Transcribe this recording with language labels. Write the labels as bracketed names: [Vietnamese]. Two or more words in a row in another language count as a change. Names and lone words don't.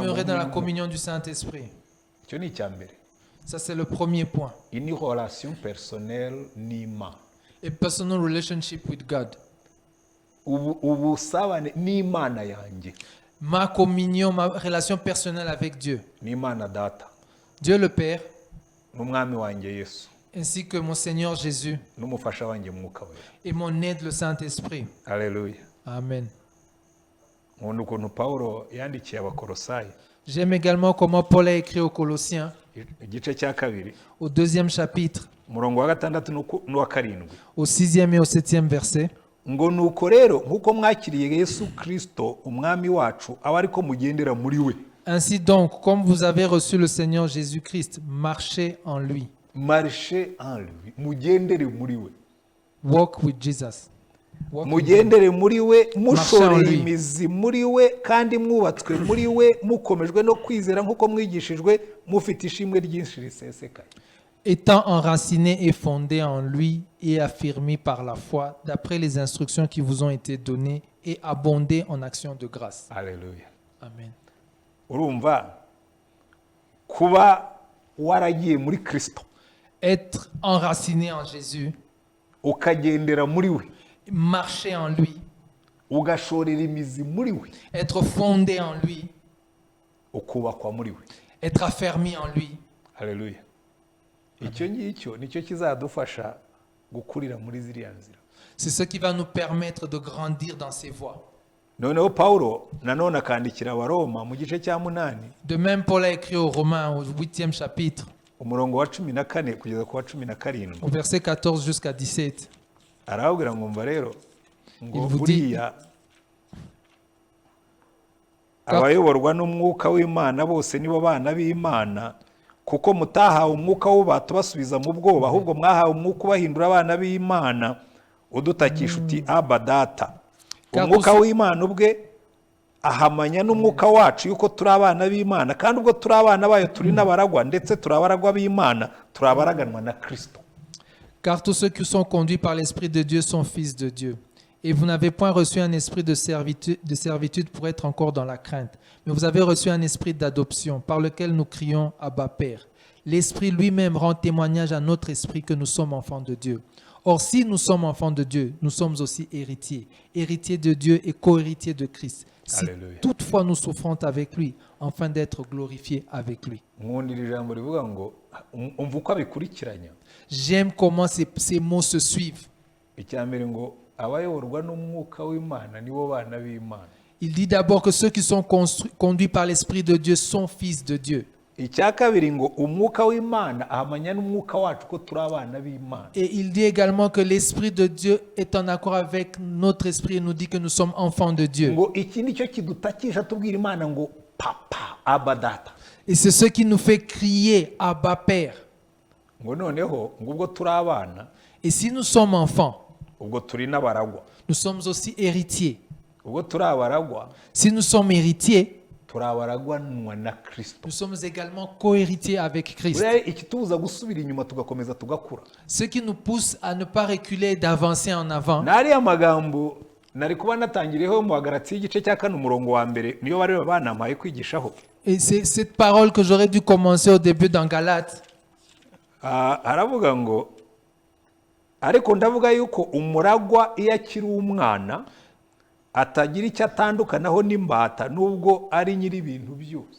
[French] Demeurer dans la [Kinyarwanda] muri- [French] communion du Saint-Esprit. [Kinyarwanda] icyo ni icya mbere. [French] Ça, c'est le premier point. [Kinyarwanda] Iyi ni [French] relation personnelle [Kinyarwanda] n'Imana, [English] A personal relationship with God. [Kinyarwanda] ubusabane n'Imana yanjye, [French] Ma communion, ma relation personnelle avec Dieu. [Kinyarwanda] n'Imana data, [French] Dieu le Père, [Kinyarwanda] n'umwami wanjye Yesu, [French] ainsi que mon Seigneur Jésus [Kinyarwanda] n'umufasha wanjye mwuka wera. [French] et mon aide, le Saint-Esprit. [Kinyarwanda] Haleluya. Amen. nkunda ukuntu Pawulo yandikiye Abakolosayi [French] J'aime également comment Paul a écrit aux Colossiens, [Kinyarwanda] igice cya kabiri [French] au 2e chapitre, [Kinyarwanda] umurongo wa 6 n'uwa 7, [French] au 6e et au 7e verset. [Kinyarwanda] ngo nuko rero nk'uko mwakiriye Yesu Kristo umwami wacu aba ariko mugendera muri we. [French] Ainsi donc, comme vous avez reçu le Seigneur Jésus-Christ, marchez en lui. Marche en lui, [Kinyarwanda] mugendere muri we, [English] Walk with Jesus. Walk with him. [Kinyarwanda] mugendere muri we, mushoreye [French] lui. [Kinyarwanda] imizi muri we, kandi mwubatswe muri we, mukomejwe no kwizera nk'uko mwigishijwe, mufite ishimwe ryinshi risesekaye. [French] Étant enraciné et fondé en lui et affirmé par la foi, d'après les instructions qui vous ont été données, et abondé en actions de grâce. [Kinyarwanda] Haleluya. Amen. Urumva kuba waragiye muri Kristo [French] Être enraciné en Jésus, [Kinyarwanda] ukagendera muri we, [French] marcher en lui, [Kinyarwanda] ugashorera imizi muri we, [French] être fondé en lui, [Kinyarwanda] ukubakwa muri we. [French] être affermi en lui. [Kinyarwanda] Haleluya. Icyo ngicyo nicyo kizadufasha gukurira muri ziriya nzira. [French] C'est ce qui va nous permettre de grandir dans ces voies. [Kinyarwanda] Noneho Pawulo nanone akandikira Abaroma mu gice cya 8 [French] De même, Paul a écrit aux Romains au 8e chapitre, [Kinyarwanda] umurongo wa 14 kugeza ku wa 17, [French] au verset 14 jusqu'à 17. [Kinyarwanda] arababwira ngo mva rero ngo [French] Il vous [Kinyarwanda] buriya abayoborwa n'umwuka w'Imana bose nibo bana b'Imana, kuko mutahawe umwuka w'ububata basubiza mu bwoba, ahubwo mwahawe umwuka ubahindura abana b'Imana, udutakisha uti Aba Data. Umwuka w'Imana ubwe ahamanya n'umwuka wacu yuko turi abana b'Imana, kandi ubwo turi abana bayo turi n'abaragwa, ndetse turi abaragwa b'Imana, turi abaraganwa na Kristo. [French] Car tous ceux qui sont conduits par l'Esprit de Dieu sont fils de Dieu. Et vous n'avez point reçu un esprit de servitude pour être encore dans la crainte, mais vous avez reçu un esprit d'adoption par lequel nous crions Abba Père. L'Esprit lui-même rend témoignage à notre esprit que nous sommes enfants de Dieu. Or, si nous sommes enfants de Dieu, nous sommes aussi héritiers, héritiers de Dieu et co-héritiers de Christ. Si Alléluia. toutefois nous souffrons avec lui, afin d'être glorifiés avec lui. [Kinyarwanda] Nkundira ijambo rivuga ngo umva uko abikurikiranya. [French] J'aime comment ces mots se suivent. [Kinyarwanda] Icya mbere ngo abayoborwa n'umwuka w'Imana nibo bana b'Imana. [French] Il dit d'abord que ceux qui sont conduits par l'Esprit de Dieu sont fils de Dieu. [Kinyarwanda] Icya kabiri ngo umwuka w'Imana ahamanya n'umwuka wacu ko turi abana b'Imana. [French] Et il dit également que l'Esprit de Dieu est en accord avec notre esprit et nous dit que nous sommes enfants de Dieu. [Kinyarwanda] Ngo iki nicyo kidutakisha tubwira Imana ngo papa aba data. [French] Et c'est ce qui nous fait crier Abba Père. [Kinyarwanda] Ngo noneho ngubwo turi abana [French] Et si nous sommes enfants, [Kinyarwanda] ubwo turi n'abaragwa. [French] nous sommes aussi héritiers. [Kinyarwanda] Ubwo turi abaragwa [French] Si nous sommes héritiers, [Kinyarwanda] turi abaragwanwa na Kristo. [French] nous sommes également co-héritiers avec Christ. [Kinyarwanda] Buriya ikitubuza gusubira inyuma tugakomeza tugakura. [French] Ce qui nous pousse à ne pas reculer et d'avancer en avant. [Kinyarwanda] N'ariya magambo nari kuba natangiriyeho mu Bagalatiya igice cya 4 umurongo wa mbere niyo bari banampaye kwigishaho. [French] Et c'est cette parole que j'aurais dû commencer au début dans Galates. [Kinyarwanda] Haravuga ngo ariko ndavuga yuko umuragwa iyo akiri umwana atagira icyo atandukanaho n'imbata nubwo ari nyiri ibintu byose.